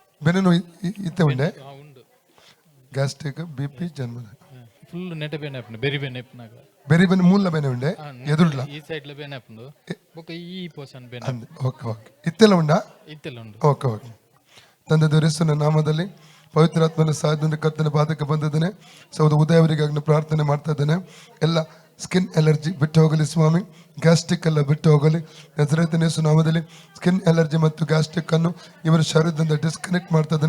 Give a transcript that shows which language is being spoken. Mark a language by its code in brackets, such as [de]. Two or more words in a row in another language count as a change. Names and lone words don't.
[tcy] ಬೆನ್ನು ಇತ್ತೆ ಉಂಡೆ ಉಂಡು ಗ್ಯಾಸ್ಟ್ರಿಕ್ BP ಜನ್ಮ ಫುಲ್ ನೆಟ ಬೇನೆ ಆಪುಂಡು ಬೆರಿ ಬೇನೆ ಇಪ್ಪನಾಗ ಬೇರೆ ಬೆನ್ನು ಮೂಲ ಬೆನೆ ಉಂಡೆ ಎದುರುಡ್ಲ ಈ ಸೈಡ್ ಲ ಬೇನೆ ಆಪುಂಡು ಬೊಕ ಈ ಪೋರ್ಷನ್ ಬೇನೆ ಅಂದೆ ಓಕೆ ಇತ್ತೆಲ್ಲ ಉಂಡಾ ಇತ್ತೆಲ್ಲ ಉಂಡು [kn] ಓಕೆ ತಂದೆ ದೇವರ ನಾಮದಲ್ಲಿ ಪವಿತ್ರಾತ್ಮನ ಸಹಾಯದಿಂದ ಕರ್ತನ ಪಾದಕ್ಕೆ ಬಂದಿದ್ದೇನೆ. ಸಹೋದರ ಉದಯ ಅವರಿಗಾಗಿ ಪ್ರಾರ್ಥನೆ ಮಾಡ್ತಾ ಇದ್ದೇನೆ. ಎಲ್ಲ [en] skin allergy [kn] ಬಿಟ್ಟು ಹೋಗಲಿ ಸ್ವಾಮಿ, ಗ್ಯಾಸ್ಟ್ರಿಕ್ ಎಲ್ಲ ಬಿಟ್ಟು ಹೋಗಲಿ ನಜರೇತಿನ ಯೇಸು ನಾಮದಲ್ಲಿ. [en] skin allergy [kn] ಮತ್ತು ಗ್ಯಾಸ್ಟ್ರಿಕ್ ಅನ್ನು ಇವರ ಶರೀರದಿಂದ ಡಿಸ್ಕನೆಕ್ಟ್ ಮಾಡ್ತಾ ಇದ್ದೇನೆ.